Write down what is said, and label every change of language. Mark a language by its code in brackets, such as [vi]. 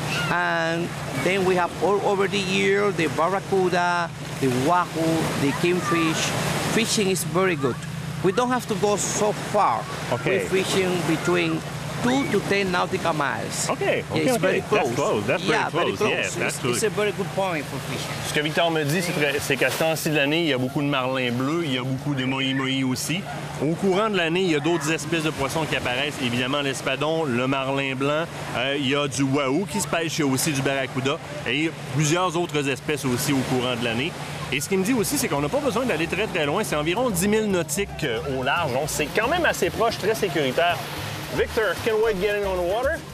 [en] And then we have all over the year the barracuda, the wahoo, the kingfish. Fishing is very good. We don't have to go so far. We're fishing between 2 to 10 nautical miles. It's very close. That's close. That's very close. Yes, it's a very good point for fishing. [fr] Ce que Victor me dit, c'est qu'à ce temps-ci de l'année, il y a beaucoup de marlins bleus, il y a beaucoup de moi aussi. Au courant de l'année, il y a d'autres espèces de poissons qui apparaissent. Évidemment, l'espadon, le marlin blanc, il y a du wahoo qui se pêche, il y a aussi du barracuda et plusieurs autres espèces aussi au courant de l'année. Et ce qu'il me dit aussi, c'est qu'on n'a pas besoin d'aller très très loin. C'est environ 10 000 nautiques au large. Donc, c'est quand même assez proche, très sécuritaire. [en] Victor, can we get in on the water?